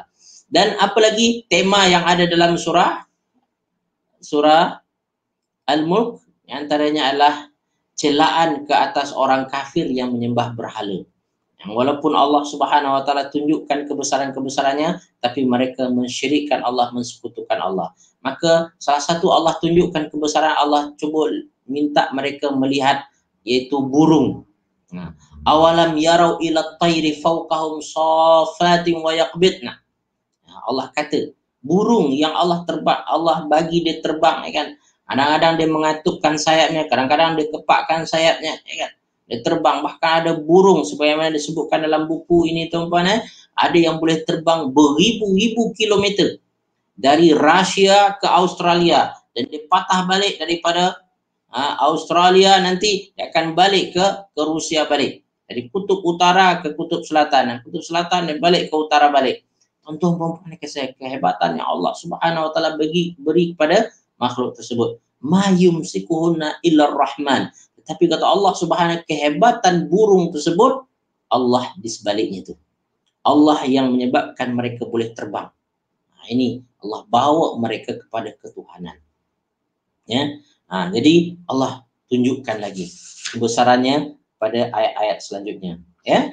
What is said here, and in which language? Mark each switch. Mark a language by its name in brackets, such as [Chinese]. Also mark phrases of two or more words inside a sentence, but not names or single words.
[Malay] Dan apalagi tema yang ada dalam surah Al-Mulk, antaranya adalah celaan ke atas orang kafir yang menyembah berhala. Yang walaupun Allah [Arabic] سبحانه وتعالى [Malay] tunjukkan kebesaran-kebesarannya, tapi mereka mensyirikkan Allah, mensekutukan Allah. Maka salah satu Allah tunjukkan kebesaran Allah, cuba minta mereka melihat, yaitu burung. [Arabic] أولم يروا إلى الطير فوقهم صافات ويقبضن. [Malay] Allah kata burung yang Allah bagi dia terbang, ya kan. Kadang-kadang dia mengatupkan sayapnya, kadang-kadang dia kepakkan sayapnya, ya kan. Dia terbang, bahkan ada burung sebagaimana disebutkan dalam buku ini, tuan-tuan, ada yang boleh terbang beribu-ribu kilometer dari Rusia ke Australia, dan dia patah balik daripada Australia, nanti dia akan balik ke Rusia balik. Dari kutub utara ke kutub selatan, dan kutub selatan dan balik ke utara balik. Tuan-tuan puan kehebatan yang Allah [Arabic] سبحانه وتعالى [Malay] beri kepada makhluk tersebut. [Arabic] ما يمسكهن إلا الرحمن. [Malay] Tetapi kata Allah Subhanahu, kehebatan burung tersebut Allah di sebaliknya itu. Allah yang menyebabkan mereka boleh terbang. Nah, ini Allah bawa mereka kepada ketuhanan. Ya. Jadi Allah tunjukkan lagi kebesarannya pada ayat-ayat selanjutnya, ya.